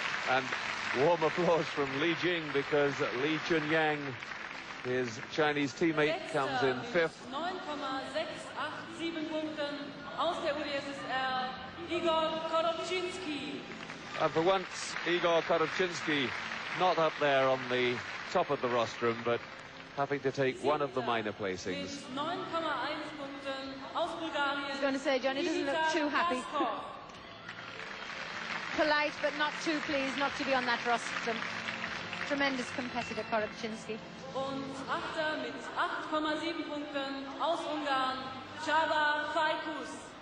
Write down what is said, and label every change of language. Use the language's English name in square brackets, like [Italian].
[English] And warm applause from Li Jing, because Li Chunyang, his Chinese teammate, comes in 5th. [German] 9,687 Punkten aus der UdSSR, Igor Korobczynski. [English] And for once, Igor Korobczynski not up there on the top of the rostrum, but having to take one of the minor placings. [German] Mit 9,1 Punkten aus Bulgarien. [English] I was going to say, Johnny doesn't look too happy. Polite, but not too pleased not to be on that rostrum. Tremendous competitor, Korobczynski. [German] Und Achter mit 8,7 Punkten aus Ungarn, Csaba Fajkus.